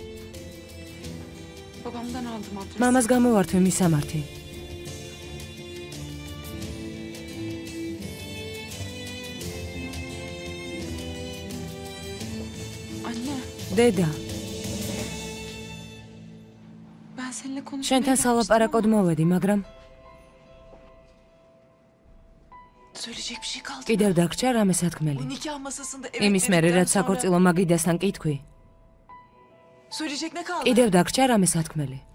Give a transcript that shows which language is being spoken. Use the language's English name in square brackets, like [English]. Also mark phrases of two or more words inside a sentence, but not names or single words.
[Turkish] Babamdan aldım adresi. [Georgian] მამას გამოვართვე მისამართი. [Turkish] Anne, [Georgian] დედა, [Turkish] ben seninle konuşmaya [Georgian] შენთან [Turkish] gelmiştim [Georgian] სალაპარაკოდ [Turkish] ama [Georgian] მოვედი, მაგრამ [Turkish] söyleyecek bir şey kaldı. [Georgian] კიდევ დაგჭა რამე სათქმელი. [Turkish] Bu nikah masasında evet [Georgian] იმის მერე [Turkish] dedikten [Georgian] რაც [Turkish] sonra [Georgian] საქორწილო მაგიდასთან კითხვი, [Turkish] söyleyecek ne kaldı? [Georgian] კიდევ დაგჭა რამე სათქმელი.